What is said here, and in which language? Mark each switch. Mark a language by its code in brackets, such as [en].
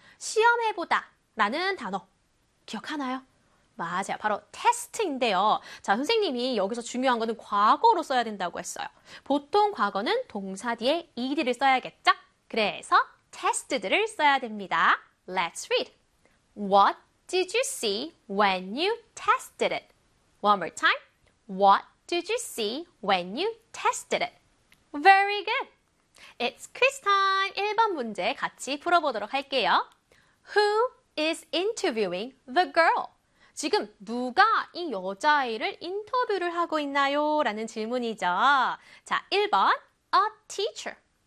[ko] 시험해 보다라는 단어 기억하나요? 맞아요. 바로 테스트인데요. 자, 선생님이 여기서 중요한 거는 과거로 써야 된다고 했어요. 보통 과거는 동사 뒤에 ed를 써야겠죠? 그래서 테스트들을 써야 됩니다. [en] Let's read. What did you see when you tested it? One more time. What did you see when you tested it? Very good. It's quiz time. [ko] 1번 문제 같이 풀어보도록 할게요. [en] Who is interviewing the girl? [ko] 지금 누가 이 여자아이를 인터뷰를 하고 있나요? 라는 질문이죠. 자, 1번 a teacher.